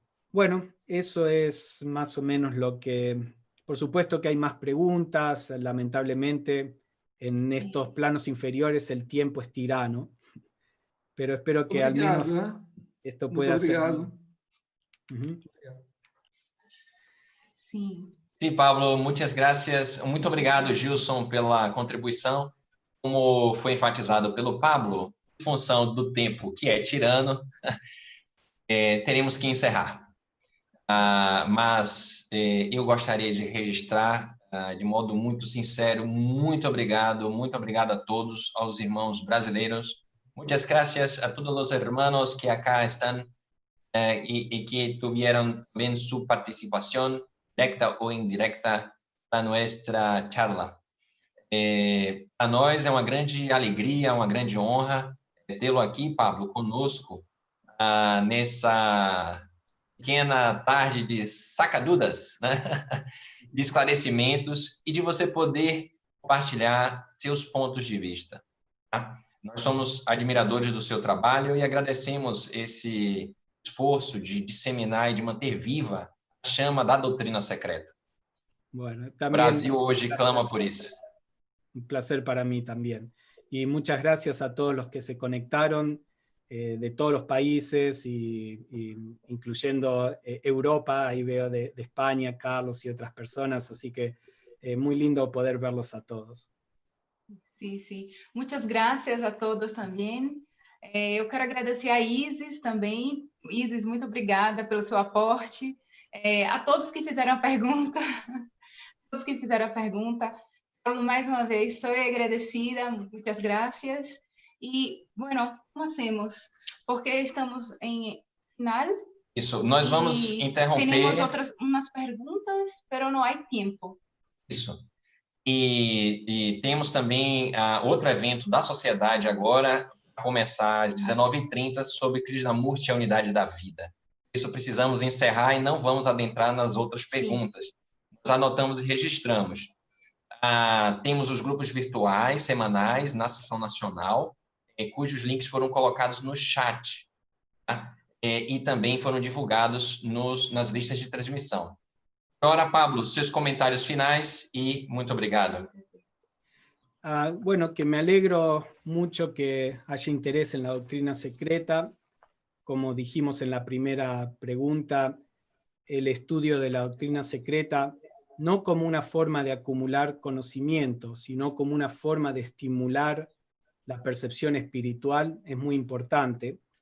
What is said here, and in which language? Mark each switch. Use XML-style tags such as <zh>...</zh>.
<es>Bueno, eso es más o menos lo que... Por supuesto que hay más preguntas, lamentablemente en estos planos inferiores el tiempo es tirano, pero espero que al menos esto pueda ser...</es> <pt>Sim. Sim, Pablo, muitas graças. Muito obrigado, Gilson, pela contribuição. Como foi enfatizado pelo Pablo, em função do tempo que é tirano, teremos que encerrar. Mas eu gostaria de registrar, de modo muito sincero, muito obrigado a todos, aos irmãos brasileiros.</pt> <es>Muchas gracias a todos los hermanos que acá están y que tuvieron también su participación directa</es> <pt>ou indirecta na nossa charla. Para nós é uma grande alegria, uma grande honra tê-lo aqui, Pablo, conosco, nessa pequena tarde de sacadudas, né? De esclarecimentos e de você poder compartilhar seus pontos de vista. Tá? Nós somos admiradores do seu trabalho e agradecemos esse esforço de disseminar e de manter viva a chama da doutrina secreta.</pt> <es>Bueno,</es> <pt>o Brasil hoje clama por isso.</pt> <es>Un placer para mí también. Y muchas gracias a todos los que se conectaron de todos los países, incluyendo Europa, ahí veo de España, Carlos y otras personas, así que muy lindo poder verlos a todos.</es> <pt>Sim, sim. Muitas graças a todos também. Eu quero agradecer a Isis também. Isis, muito obrigada pelo seu aporte. A todos que fizeram a pergunta, Paulo, mais uma vez, sou agradecida, muitas graças. E, bueno,</pt> <es>como hacemos?</es> <pt>Porque estamos em final. Isso, nós vamos interromper. Temos umas perguntas, mas não há tempo. Isso. E temos também outro evento da sociedade agora, a começar às 19h30, sobre Krishnamurti, a unidade da vida. Isso precisamos encerrar e não vamos adentrar nas outras perguntas. Sim. Nós anotamos e registramos. Temos os grupos virtuais semanais na sessão nacional, cujos links foram colocados no chat, tá? E também foram divulgados nas listas de transmissão. Agora, Pablo, seus comentários finais e muito obrigado.</pt> <es>Bueno, que me alegro mucho que haya interés en la doctrina secreta. Como dijimos en la primera pregunta, el estudio de la doctrina secreta no como una forma de acumular conocimiento, sino como una forma de estimular la percepción espiritual, es muy importante.</es>